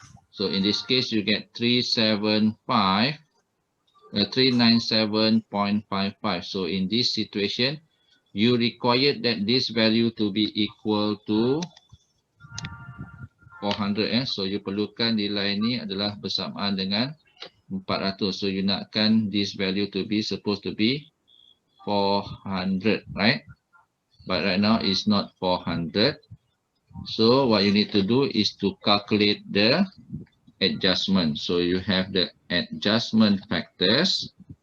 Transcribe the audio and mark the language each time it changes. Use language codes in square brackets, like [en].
[en] So in this case, you get 397.55. So in this situation, you require that this value to be equal to 400. [ms] So you perlukan nilai ini adalah bersamaan dengan 400. [en] So you [ms] nakkan [en] this value to be supposed to be 400, right? But right now it's not 400. So what you need to do is to calculate the adjustment. So you have the adjustment factors.